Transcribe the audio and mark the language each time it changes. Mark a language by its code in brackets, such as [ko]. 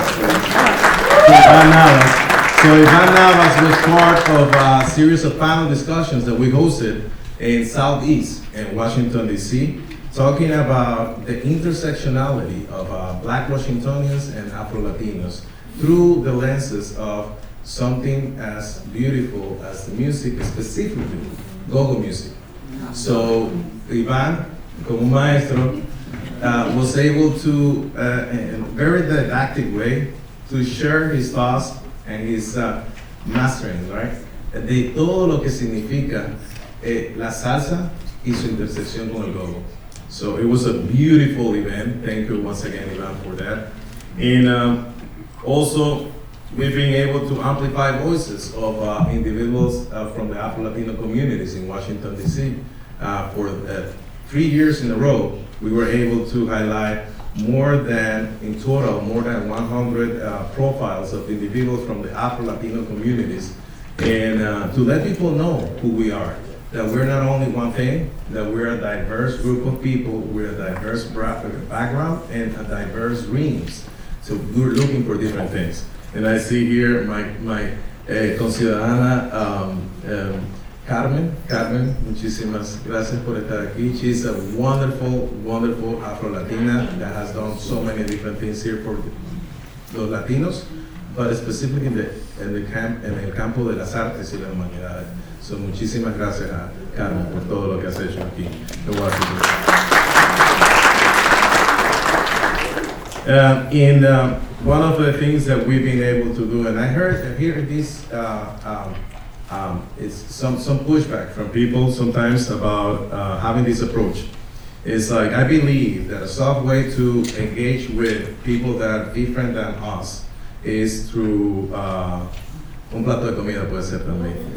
[en] Ivan Navas. So Ivan Navas was part of a series of panel discussions that we hosted in Southeast in Washington, D.C., talking about the intersectionality of Black Washingtonians and Afro-Latinos through the lenses of something as beautiful as the music, specifically go-go music. So Ivan, [es] como maestro, [en] was able to, in a very didactic way, to share his thoughts and his mastering, right? [es] De todo lo que significa la salsa y su intersección con el go-go. [en] So it was a beautiful event. Thank you once again, Ivan, for that. And also, we've been able to amplify voices of individuals from the Afro-Latino communities in Washington, D.C. For 3 years in a row, we were able to highlight in total, more than 100 profiles of individuals from the Afro-Latino communities, and to let people know who we are, that we're not only one thing, that we're a diverse group of people, we're a diverse background and a diverse dreams. So we're looking for different things. And I see here my conciudadana Carmen, [es] muchísimas gracias por estar aquí. [en] She's a wonderful, wonderful Afro-Latina that has done so many different things here for [es] los Latinos, [en] but specifically [es] en el campo de las artes y las humanidades. [en] So [es] muchísimas gracias a Carmen por todo lo que has hecho aquí en Washington. [en] One of the things that we've been able to do, and I heard here this it's some pushback from people sometimes about having this approach. It's like, I believe that a soft way to engage with people that are different than us is through [es] un plato de comida puede ser también.